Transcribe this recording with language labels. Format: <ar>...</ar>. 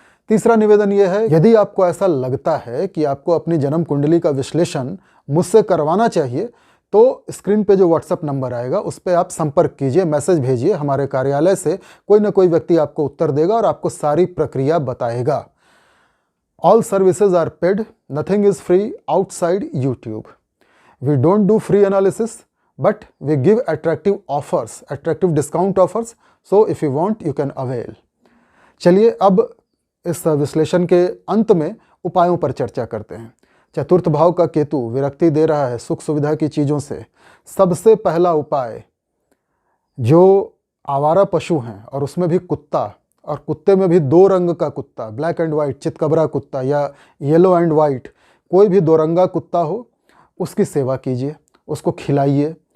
<hi>तीसरा निवेदन यह है, यदि आपको ऐसा लगता है कि आपको अपनी जन्म कुंडली का विश्लेषण मुझसे करवाना चाहिए तो स्क्रीन पे जो व्हाट्सएप नंबर आएगा उस पर आप संपर्क कीजिए, मैसेज भेजिए। हमारे कार्यालय से कोई ना कोई व्यक्ति आपको उत्तर देगा और आपको सारी प्रक्रिया बताएगा।</hi> <en>All services are paid, nothing is free outside YouTube. We don't do free analysis, but we give attractive offers, attractive discount offers. So if you want, you can avail.</en> <hi>चलिए अब इस विश्लेषण के अंत में उपायों पर चर्चा करते हैं। चतुर्थ भाव का केतु विरक्ति दे रहा है सुख सुविधा की चीज़ों से। सबसे पहला उपाय, जो आवारा पशु हैं और उसमें भी कुत्ता, और कुत्ते में भी 2 रंग का कुत्ता, ब्लैक एंड वाइट चितकबरा कुत्ता या येलो एंड वाइट, कोई भी 2 रंगा कुत्ता हो, उसकी सेवा कीजिए, उसको खिलाइए।</hi>